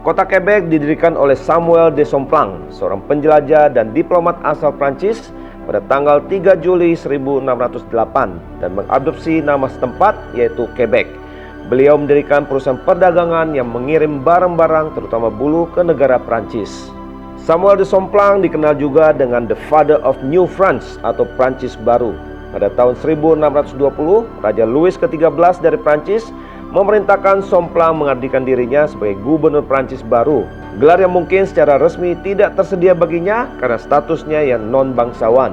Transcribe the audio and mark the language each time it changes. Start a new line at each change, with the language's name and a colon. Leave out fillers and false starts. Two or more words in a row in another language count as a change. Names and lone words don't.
Indonesian: Kota Quebec didirikan oleh Samuel de Champlain, seorang penjelajah dan diplomat asal Prancis pada tanggal 3 Juli 1608 dan mengadopsi nama setempat yaitu Quebec. Beliau mendirikan perusahaan perdagangan yang mengirim barang-barang terutama bulu ke negara Prancis. Samuel de Champlain dikenal juga dengan
English: The Father of New France
Indonesian: atau Prancis Baru. Pada tahun 1620, Raja Louis ke-13 dari Prancis memerintahkan Champlain mengabdikan dirinya sebagai gubernur Prancis baru. Gelar yang mungkin secara resmi tidak tersedia baginya karena statusnya yang non-bangsawan.